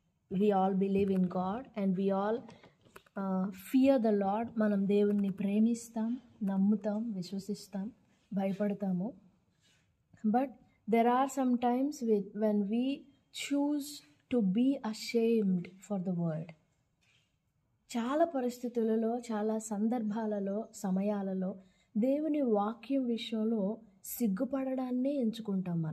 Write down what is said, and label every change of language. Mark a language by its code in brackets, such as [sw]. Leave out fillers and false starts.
[en] We all believe in God and we all fear the Lord. [te] మనం దేవుణ్ణి ప్రేమిస్తాం, నమ్ముతాం, విశ్వసిస్తాం, భయపడతాము. [en] But there are some times when we choose to be ashamed for the word. [te] చాలా పరిస్థితులలో, చాలా సందర్భాలలో, సమయాలలో దేవుని వాక్యం విషయంలో సిగ్గుపడడాన్నే ఎంచుకుంటాం.